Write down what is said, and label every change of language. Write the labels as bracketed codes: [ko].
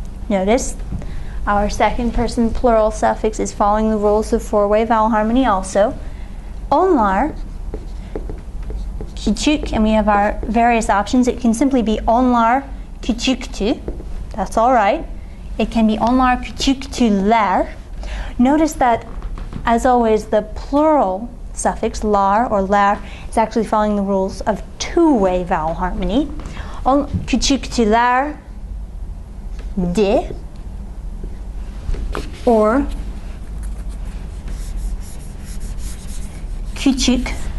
[en] Notice our second person plural suffix is following the rules of four-way vowel harmony also. [tr] Onlar küçük, [en] and we have our various options. It can simply be [tr] onlar küçüktü. [en] That's all right. It can be [tr] onlar küçüktüler. [en] Notice that, as always, the plural suffix lar or ler is actually following the rules of two-way vowel harmony. [tr] Küçüktüler de, or küçüklerdi.